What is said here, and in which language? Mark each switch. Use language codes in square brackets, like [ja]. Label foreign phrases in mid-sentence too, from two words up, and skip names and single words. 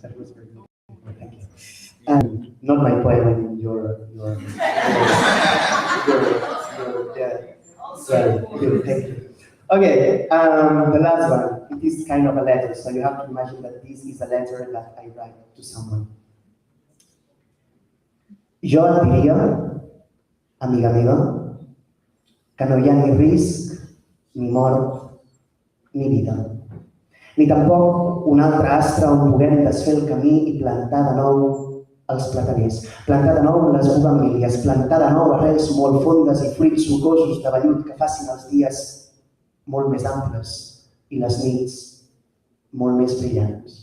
[en] That was very good. Thank you. And not my poem, your sorry, good, thank you. Okay, the last one, it is kind of a letter, so you have to imagine that this is a letter that I write to someone. [ca] Jo et diria, amiga meva, que no hi ha ni risc, ni mort, ni vida. Ni tampoc un altre astre on puguem desfer el camí i plantar de nou els plataners, plantar de nou les bugamílies, plantar de nou arrels molt fondes i fruits sucosos de vellut que facin els dies molt més amples i les nits molt més brillants.